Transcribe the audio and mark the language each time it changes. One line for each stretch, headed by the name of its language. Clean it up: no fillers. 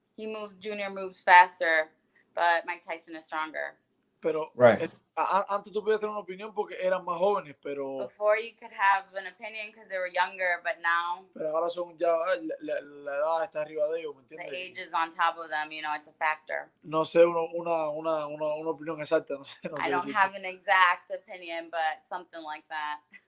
English: Junior moves faster, but Mike Tyson is stronger.
Spanish: Pero
English: right.
Spanish: Antes tú podías tener una opinión porque eran más jóvenes, pero...
English: Before you could have an opinion because they were younger, but now...
Spanish: Pero ahora son ya... La edad está arriba de ellos, ¿me entiendes?
English: The age is on top of them, you know, it's a factor.
Spanish: No sé una opinión exacta, no sé.
English: I don't have an exact opinion, but something like that.